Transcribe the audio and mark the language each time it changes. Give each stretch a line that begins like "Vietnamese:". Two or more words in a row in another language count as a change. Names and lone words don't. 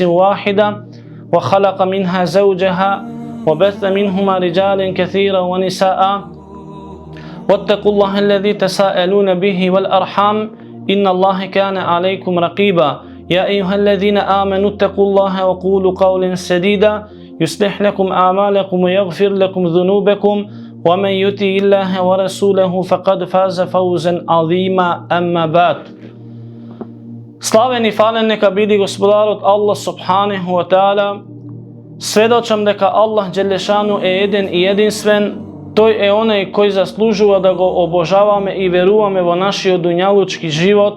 Arabic: واحدة وخلق منها زوجها وبث منهما رجالا كثيرا ونساء، واتقوا الله الذي تساءلون به والأرحام إن الله كان عليكم رقيبا، يا أيها الذين آمنوا اتقوا الله وقولوا قولا سديدا يصلح لكم أعمالكم ويغفر لكم ذنوبكم ومن يطع الله ورسوله فقد فاز فوزا عظيما. أما بعد.
Macedonian: Славен и фален нека биде Господарот Аллах
Arabic: سبحانه وتعالى.
Macedonian: Сведочам дека Аллах Джелешану е еден и единствен. Тој е онај кој заслужува да го обожаваме и веруваме во нашиот дуњалучки живот.